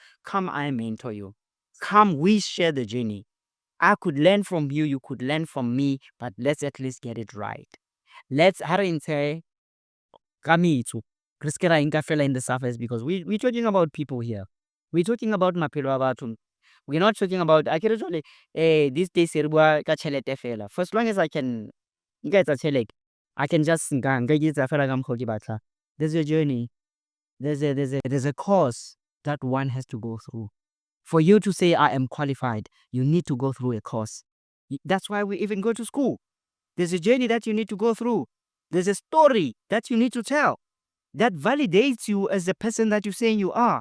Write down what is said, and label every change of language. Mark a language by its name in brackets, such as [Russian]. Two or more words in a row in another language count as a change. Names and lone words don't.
[English] Come, I mentor you. Come, we share the journey. I could learn from you, you could learn from me, but let's at least get it right. Let's say, Kamitsu. In the surface, because we're talking about people here. We're talking about [Southern Sotho] maphelo a batho. [English] We're not talking about these days [Southern Sotho] re bua ka tšhelete fela. [English] For as long as I can [Southern Sotho] nka etsa tšhelete, [English] I can just [Southern Sotho] nka etsa fela ka mokgwa ke batla. [English] There's a journey. There's a course that one has to go through. For you to say I am qualified, you need to go through a course. That's why we even go to school. There's a journey that you need to go through. There's a story that you need to tell that validates you as the person that you're saying you are.